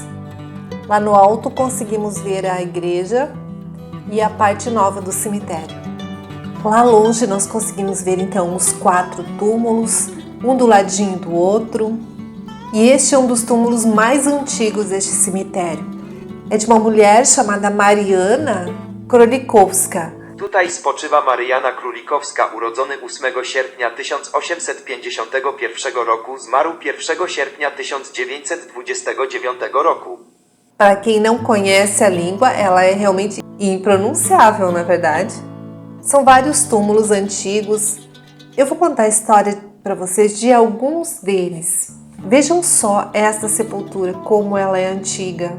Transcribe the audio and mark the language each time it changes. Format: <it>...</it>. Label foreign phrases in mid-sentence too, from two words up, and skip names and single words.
<pt>Lá no alto conseguimos ver a igreja e a parte nova do cemitério. Lá longe nós conseguimos ver então os 4 túmulos, um do ladinho do outro. E este é um dos túmulos mais antigos deste cemitério. É de uma mulher chamada Mariana Królikowska.</pt> <pl>Tutaj spoczywa Mariana Królikowska, urodzony 8 sierpnia 1851 roku, zmarł 1 sierpnia 1929 roku.</pl> <pt>Para quem não conhece a língua, ela é realmente impronunciável, na verdade. São vários túmulos antigos. Eu vou contar a história para vocês de alguns deles. Vejam só esta sepultura, como ela é antiga.</pt>